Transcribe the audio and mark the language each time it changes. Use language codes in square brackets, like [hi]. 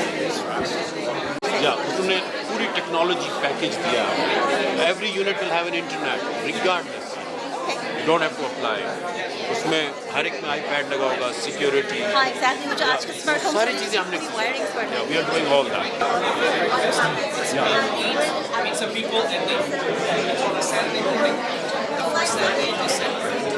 [hi] Yeah, उसने पूरी technology package दिया. [en] Every unit will have an internet, regardless. You don't have to apply. [hi] उसमें हर एक में iPad लगा होगा, security. [en] हाँ, exactly. [hi] जो आज के स्मार्ट होम सारी चीजें हमने. [en] Yeah, we are doing all that. I meet some people and it's on a Saturday morning, the first Saturday in December.